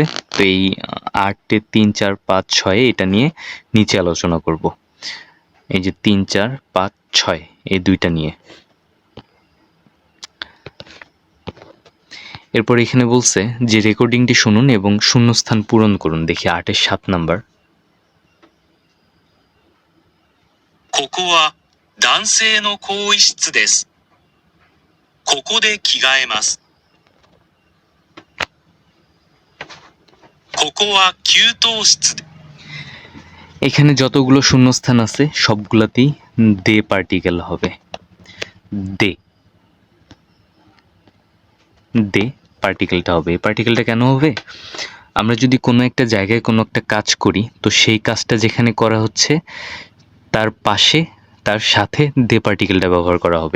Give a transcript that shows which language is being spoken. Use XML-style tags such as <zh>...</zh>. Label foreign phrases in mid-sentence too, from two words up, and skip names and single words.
<bn>তো এই 8-এর 3, 4, 5, 6 এটা নিয়ে নিচে আলোচনা করব। এই যে 3, 4, 5, 6 এই দুইটা নিয়ে। এরপর এখানে বলছে যে রেকর্ডিংটি শুনুন এবং শূন্যস্থান পূরণ করুন। দেখি 8-এর 7 নাম্বার।</bn> <ja>ここは男性の更衣室です。ここで着替えます。ここは給湯室で</ja> <bn>এখানে যতগুলো শূন্যস্থান আছে সবগুলাতেই দে পার্টিকেল হবে। দে দে পার্টিকেলটা হবে। এই পার্টিকেলটা কেন হবে? আমরা যদি কোনো একটা জায়গায় কোনো একটা কাজ করি, তো সেই কাজটা যেখানে করা হচ্ছে তার পাশে তার সাথে দে পার্টিকেলটা ব্যবহার করা হবে।</bn>